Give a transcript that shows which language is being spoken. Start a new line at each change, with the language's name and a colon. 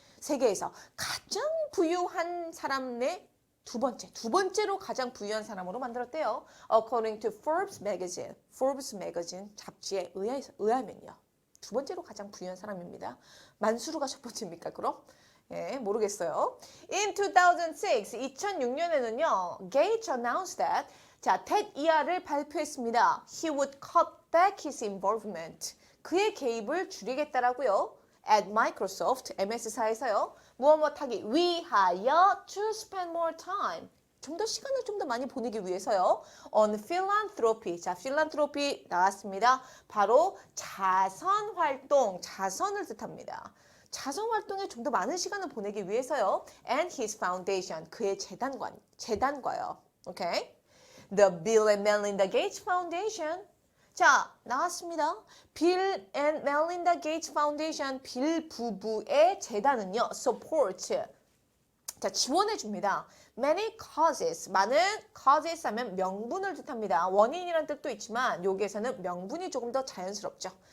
Korean: 세계에서 가장 부유한 사람의 두 번째로 가장 부유한 사람으로 만들었대요.
English: According to Forbes magazine
Korean: 잡지에 의하면요. 두 번째로 가장 부유한 사람입니다. 만수르가 첫 번째입니까, 그럼? 예, 모르겠어요. In 2006년에는요,
English: Gates announced that,
Korean: 자, TED ER을 발표했습니다.
English: He would cut back his involvement.
Korean: 그의 개입을 줄이겠다라고요.
English: At Microsoft,
Korean: MS사에서요. 무엇하기 위하여
English: to spend more time.
Korean: 좀 더 시간을 좀 더 많이 보내기 위해서요.
English: On philanthropy.
Korean: 자, philanthropy 나왔습니다. 바로 자선활동, 자선을 뜻합니다. 자선활동에 좀 더 많은 시간을 보내기 위해서요.
English: And his foundation,
Korean: 그의 재단과요. 오케이?
English: The Bill and Melinda Gates Foundation.
Korean: 자, 나왔습니다. 빌 앤 멜린다 게이츠 파운데이션 빌 부부의 재단은요. support. 자, 지원해 줍니다.
English: Many causes.
Korean: 많은 causes 하면 명분을 뜻합니다. 원인이란 뜻도 있지만 여기에서는 명분이 조금 더 자연스럽죠.